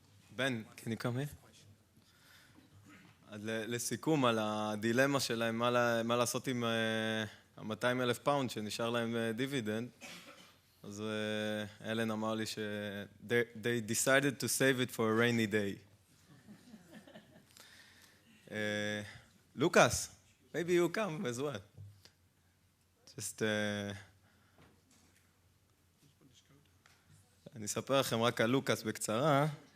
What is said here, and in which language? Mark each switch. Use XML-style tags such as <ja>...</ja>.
<en>בן, can you come here?</en> <he>לסיכום על הדילמה שלהם, מה לעשות עם ה-200,000 פאונד שנשאר להם דיבידנד, אז אלן אמר לי</he> <en>they decided to save it for a rainy day. Lucas, maybe you come as well.</en> <he>Just אני אספר לכם רק על לוקאס בקצרה.</he>